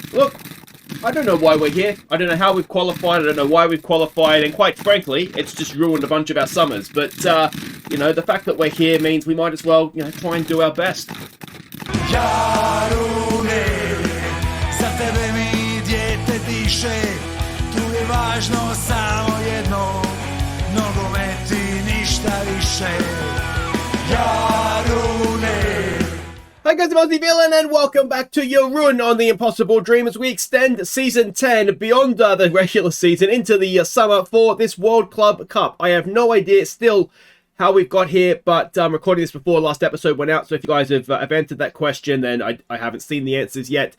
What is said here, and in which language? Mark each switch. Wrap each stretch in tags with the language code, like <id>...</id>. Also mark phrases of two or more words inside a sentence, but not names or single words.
<en>Look, I don't know why we're here. I don't know how we've qualified. I don't know why we've qualified. And quite frankly, it's just ruined a bunch of our summers. But, you know, the fact that we're here means we might as well, you know, try and do our best.</en> <hr>Jarune, za tebe mi dijete diše, tu je važno samo jedno, nogomet i ništa više. Jarune.</hr> <en>Hi guys, I'm Aussie Villain and welcome back to Jarun on The Impossible Dream as we extend Season 10 beyond the regular season into the summer for this World Club Cup. I have no idea still how we've got here, but I'm recording this before last episode went out, so if you guys have answered that question, then I haven't seen the answers yet.</en>